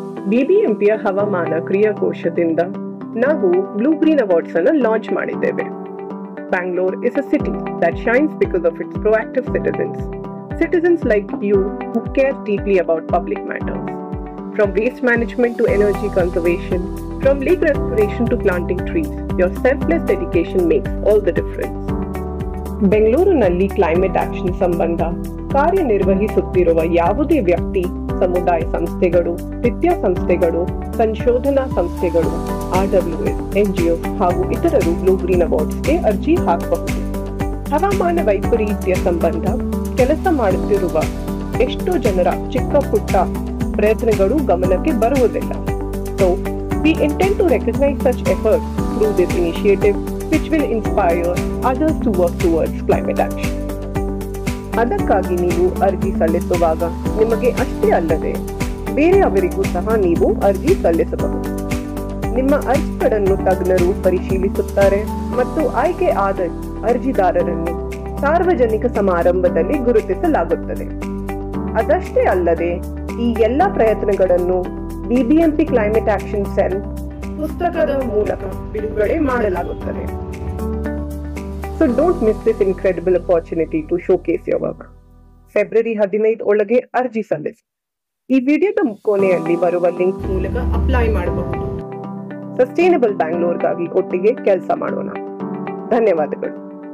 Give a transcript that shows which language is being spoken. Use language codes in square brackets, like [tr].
[kn] ಬಿಬಿಎಂಪಿಯ ಹವಾಮಾನ ಕ್ರಿಯಾಕೋಶದಿಂದ ನಾವು ಬ್ಲೂ ಗ್ರೀನ್ ಅವಾರ್ಡ್ಸ್ ಅನ್ನು ಲಾಂಚ್ ಮಾಡಿದ್ದೇವೆ. [en] Bangalore is a city that shines because of its proactive citizens. Citizens like you who care deeply about public matters. From waste management to energy conservation, from lake restoration to planting trees, your selfless dedication makes all the difference. [kn] ಬೆಂಗಳೂರಿನಲ್ಲಿ climate action ಸಂಬಂಧ ಕಾರ್ಯನಿರ್ವಹಿಸುತ್ತಿರುವ ಯಾವುದೇ ವ್ಯಕ್ತಿ, ಸಮುದಾಯ ಸಂಸ್ಥೆಗಳು, ವಿದ್ಯಾಸಂಸ್ಥೆಗಳು, ಸಂಶೋಧನಾ ಸಂಸ್ಥೆಗಳು, RWS, NGO ಹಾಗೂ ಇತರರು ಬ್ಲೂ ಗ್ರೀನ್ ಅವಾರ್ಡ್ಸ್ಗೆ ಅರ್ಜಿ ಹಾಕಬಹುದು. ಹವಾಮಾನ ವೈಪರೀತ್ಯ ಸಂಬಂಧ ಕೆಲಸ ಮಾಡುತ್ತಿರುವ ಎಷ್ಟೋ ಜನರ ಚಿಕ್ಕ ಪುಟ್ಟ ಪ್ರಯತ್ನಗಳು ಗಮನಕ್ಕೆ ಬರುವುದಿಲ್ಲ. [en] So, we intend to recognize such efforts through this initiative, which will inspire others to work towards climate action. [kn] ಅದಕ್ಕಾಗಿ ನೀವು ಅರ್ಜಿ ಸಲ್ಲಿಸುವಾಗ ನಿಮಗೆ ಅಷ್ಟೇ ಅಲ್ಲದೆ ಬೇರೆಯವರಿಗೂ ಸಹ ನೀವು ಅರ್ಜಿ ಸಲ್ಲಿಸಬಹುದು. ನಿಮ್ಮ ಅರ್ಜಿಗಳನ್ನು ತಜ್ಞರು ಪರಿಶೀಲಿಸುತ್ತಾರೆ ಮತ್ತು ಆಯ್ಕೆ ಆದ ಅರ್ಜಿದಾರರನ್ನು ಸಾರ್ವಜನಿಕ ಸಮಾರಂಭದಲ್ಲಿ ಗುರುತಿಸಲಾಗುತ್ತದೆ. ಅದಷ್ಟೇ ಅಲ್ಲದೆ ಈ ಎಲ್ಲ ಪ್ರಯತ್ನಗಳನ್ನು ಬಿಬಿಎಂಪಿ ಕ್ಲೈಮೇಟ್ ಆಕ್ಷನ್ ಸೆಲ್ ಪುಸ್ತಕದ ಮೂಲಕ ಬಿಡುಗಡೆ ಮಾಡಲಾಗುತ್ತದೆ. [en] So don't miss this incredible opportunity to showcase your work. [kn] February 15 ಒಳಗೆ ಅರ್ಜಿ ಸಲ್ಲಿಸಿ. ಈ ವಿಡಿಯೋದ ಕೊನೆಯಲ್ಲಿ ಬರುವ ಲಿಂಕ್ ಮೂಲಕ ಅಪ್ಲೈ ಮಾಡಬಹುದು. ಸಸ್ಟೈನಬಲ್ ಬ್ಯಾಂಗ್ಳೂರ್ಗಾಗಿ ಒಟ್ಟಿಗೆ ಕೆಲಸ ಮಾಡೋಣ. ಧನ್ಯವಾದಗಳು.